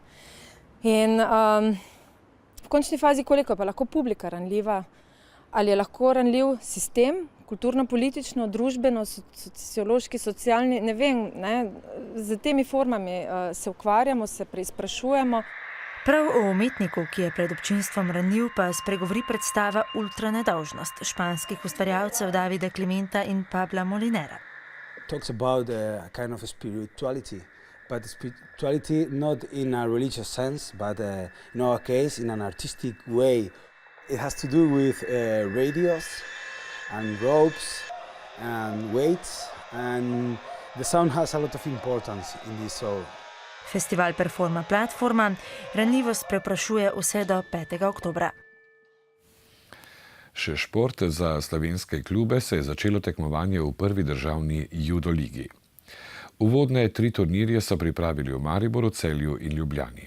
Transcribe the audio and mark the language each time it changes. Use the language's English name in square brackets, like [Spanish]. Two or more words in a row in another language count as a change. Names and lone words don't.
[Slovenian] In v končni fazi, koliko je pa lahko publika ranljiva, ali je lahko ranljiv sistem, kulturno-politično, družbeno, sociološki, socialni, ne vem, z temi formami se ukvarjamo, se preizprašujemo. Prav o umetniku, ki je pred občinstvom ranljiv, pa spregovori predstava Ultranedolžnost španskih ustvarjalcev Davida Klementa in Pabla Molinera. [English] Talks about a kind of spirituality, but spirituality not in a religious sense, but in our case in an artistic way. It has to do with radios and ropes and weights, and the sound has a lot of importance in this show. [Slovenian] Festival Performa Platforma ranljivost preprašuje vse do 5. oktobra. Še šport za slovenske klube se je začelo tekmovanje v prvi državni judo ligi. Uvodne 3 turnirje so pripravili v Mariboru, Celju in Ljubljani.